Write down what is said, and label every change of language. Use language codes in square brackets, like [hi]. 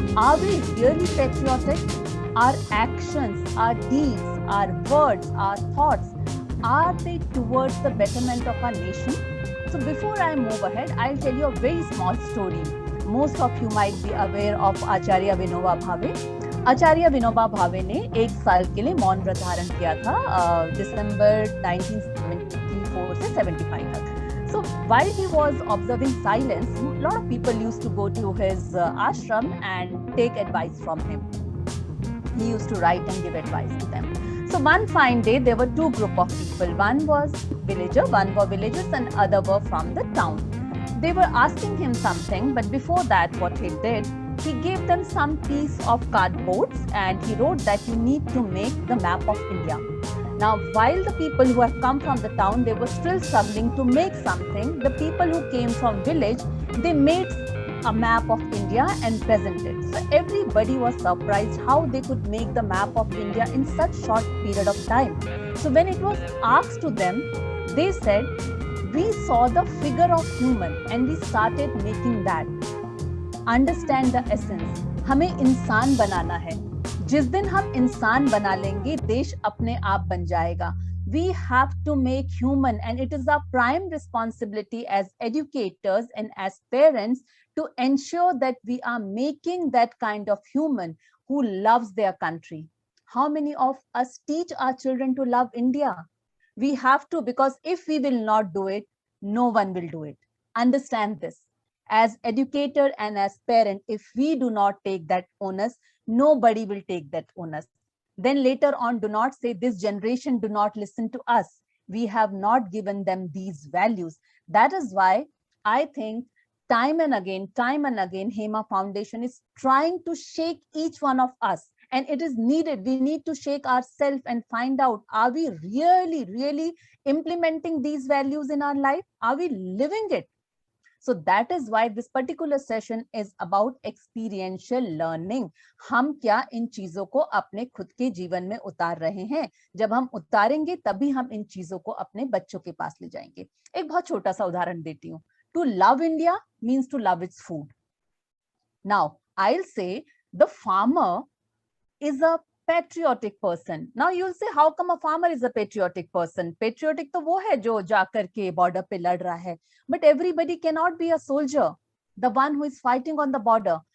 [en] Are we really patriotic? Our actions, our deeds, our words, our thoughts, are they towards the betterment of our nation? So before I move ahead, I'll tell you a very small story. Most of you might be aware of Acharya Vinoba Bhave. [hi] आचार्य विनोबा भावे ने एक साल के लिए मौन व्रत धारण किया था दिसंबर 1974 से 75 तक. [en] So while he was observing silence, a lot of people used to go to his ashram and take advice from him. He used to write and give advice to them. So one fine day, there were two group of people. One was one were villagers and other were from the town. They were asking him something, but before that, what he did, he gave them some piece of cardboards and he wrote that you need to make the map of India. Now, while the people who have come from the town, they were still struggling to make something, the people who came from village, they made a map of India and presented. So everybody was surprised how they could make the map of India in such short period of time. So when it was asked to them, they said, we saw the figure of human and we started making that. Understand the essence. [hi] हमें इंसान बनाना है. जिस दिन हम इंसान बना लेंगे, देश अपने आप बन जाएगा. [en] We have to make human, and it is our prime responsibility as educators and as parents to ensure that we are making that kind of human who loves their country. How many of us teach our children to love India? We have to, because if we will not do it, no one will do it. Understand this. As educator and as parent, if we do not take that onus, nobody will take that onus. Then later on, do not say this generation do not listen to us. We have not given them these values. That is why I think time and again, Hema Foundation is trying to shake each one of us. And it is needed. We need to shake ourselves and find out, are we really implementing these values in our life? Are we living it? So that is why this particular session is about experiential learning. [hi] हम क्या इन चीजों को अपने खुद के जीवन में उतार रहे हैं? जब हम उतारेंगे तभी हम इन चीजों को अपने बच्चों के पास ले जाएंगे. एक बहुत छोटा सा उदाहरण देती हूँ. [en] To love India means to love its food. Now, I'll say the farmer is a patriotic person. Now you'll say, how come a farmer is a patriotic person? Patriotic [hi] to wo hai jo jaakar ke border pe lad raha hai. [en] But everybody cannot be a soldier, the one who is fighting on the border.